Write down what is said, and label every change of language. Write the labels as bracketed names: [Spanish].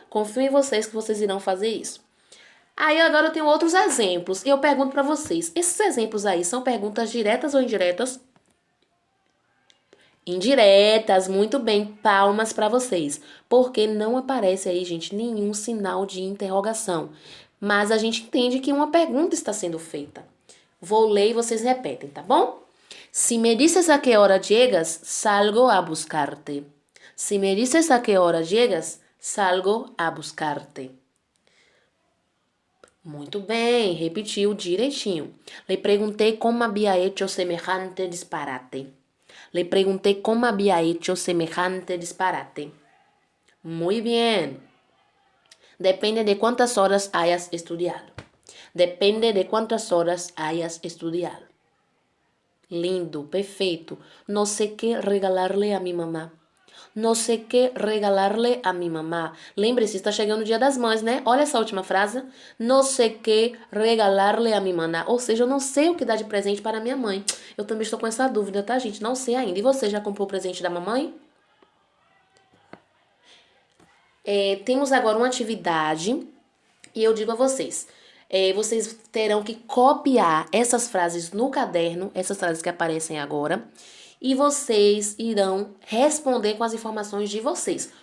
[Portuguese] Confio em vocês que vocês irão fazer isso. Aí agora eu tenho outros exemplos e eu pergunto para vocês, esses exemplos aí são perguntas diretas ou indiretas? Indiretas, muito bem, palmas para vocês, porque não aparece aí, gente, nenhum sinal de interrogação, mas a gente entende que uma pergunta está sendo feita. Vou ler e vocês repetem, tá bom? [Spanish] Si me dices a qué hora llegas, salgo a buscarte. Si me dices a qué hora llegas, salgo a buscarte. [Portuguese] Muito bem, repetiu direitinho. [Spanish] Le preguntei como había hecho semejante disparate. Le pregunté cómo había hecho semejante disparate. Muy bien. Depende de cuántas horas hayas estudiado. Depende de cuántas horas hayas estudiado. [Portuguese] Lindo, perfeito. [Spanish] No sé qué regalarle a mi mamá. No sé qué regalarle a mi mamá. [Portuguese] Lembre-se, está chegando o Dia das Mães, né? Olha essa última frase. [Spanish] No sé qué regalarle a mi mamá. [Portuguese] Ou seja, eu não sei o que dar de presente para minha mãe. Eu também estou com essa dúvida, tá, gente? Não sei ainda. E você já comprou o presente da mamãe? Temos agora uma atividade e eu digo a vocês. Vocês terão que copiar essas frases no caderno, essas frases que aparecem agora, e vocês irão responder com as informações de vocês.